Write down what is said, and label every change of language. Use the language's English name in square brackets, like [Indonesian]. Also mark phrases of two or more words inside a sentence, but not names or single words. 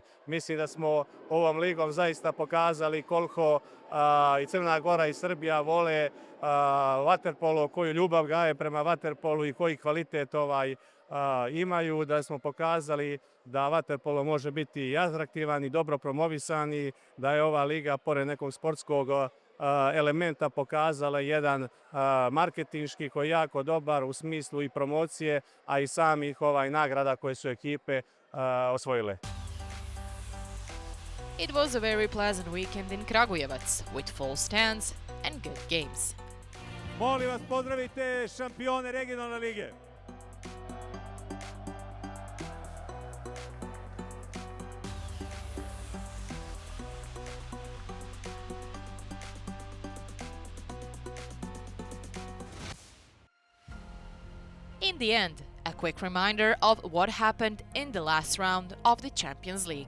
[Serbian] Mislim da smo ovom ligom zaista pokazali koliko i Crna Gora i Srbija vole vaterpolo, koju ljubav gaje prema vaterpolu i koji kvalitet imaju, da smo pokazali da vaterpolo može biti i atraktivan i dobro promovisan i da je ova liga, pored nekog sportskog elementa, pokazala jedan marketinški koji je jako dobar u smislu i promocije, a i samih nagrada koje su ekipe osvojile. [English] It was a very pleasant weekend in Kragujevac, with full stands and good games. [Serbian] Molim vas, pozdravite šampione regionalne lige. [English] In the end, a quick reminder of what happened in the last round of the Champions League.